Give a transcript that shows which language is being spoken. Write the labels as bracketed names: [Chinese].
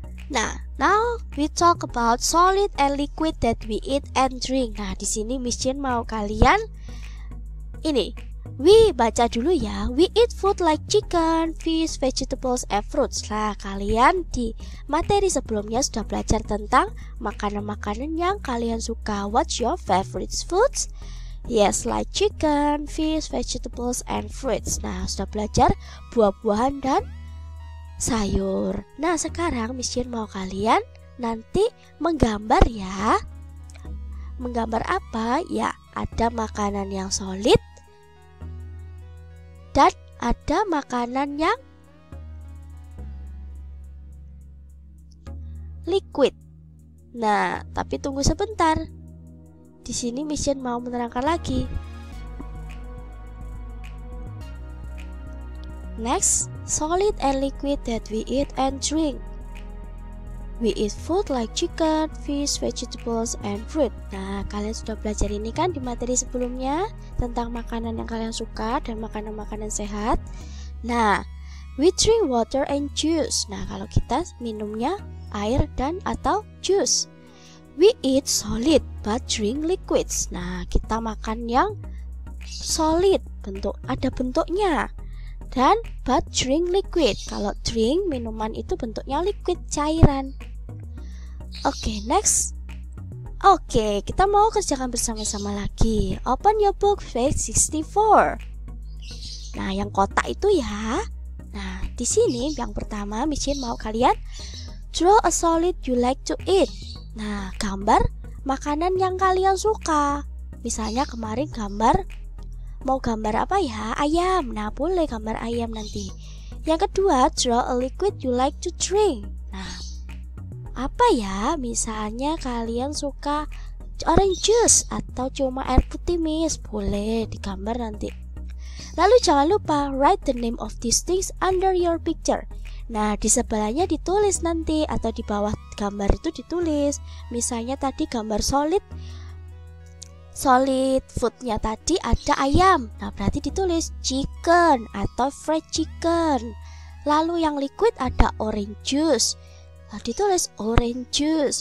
[English] Nah, now we talk about solid and liquid that we eat and drink. [Indonesian] Nah, di sini Miss Jane mau kalian ini. [English] We [Indonesian] baca dulu ya. [English] We eat food like chicken, fish, vegetables, and fruits. [Indonesian] Nah, kalian di materi sebelumnya sudah belajar tentang makanan-makanan yang kalian suka. [English] What's your favorite foods? Yes, like chicken, fish, vegetables, and fruits. [Indonesian] Nah, sudah belajar buah-buahan dan sayur. Nah, sekarang Miss Jane mau kalian nanti menggambar ya. Menggambar apa? Ya, ada makanan yang solid dan ada makanan yang liquid. Nah, tapi tunggu sebentar. Di sini Miss Jane mau menerangkan lagi. [English] Next, solid and liquid that we eat and drink. We eat food like chicken, fish, vegetables, and fruit. [Indonesian] Nah, kalian sudah belajar ini kan di materi sebelumnya tentang makanan yang kalian suka dan makanan-makanan sehat. [English] Nah, we drink water and juice. [Indonesian] Nah, kalau kita minumnya air dan atau jus. [English] We eat solid but drink liquids. [Indonesian] Nah, kita makan yang solid, ada bentuknya. Dan [English] but drink liquid. [Indonesian] Kalau drink minuman itu bentuknya liquid, cairan. Oke, next. Oke, kita mau kerjakan bersama-sama lagi. [English] Open your book page 64. [Indonesian] Nah, yang kotak itu ya. Nah, di sini yang pertama Miss Jane mau kalian [English] draw a solid you like to eat. [Indonesian] Nah, gambar makanan yang kalian suka. Misalnya kemarin mau gambar apa ya? Ayam. Nah, boleh gambar ayam nanti. Yang kedua, [English] draw a liquid you like to drink. [Indonesian] Nah, apa ya? Misalnya kalian suka orange juice atau cuma air putih Miss. Boleh digambar nanti. Lalu jangan lupa [English] write the name of these things under your picture. [Indonesian] Nah, di sebelahnya ditulis nanti atau di bawah gambar itu ditulis. Misalnya tadi gambar solid solid foodnya tadi ada ayam. Nah, berarti ditulis chicken atau fried chicken. Lalu yang liquid ada orange juice. Nah, ditulis orange juice.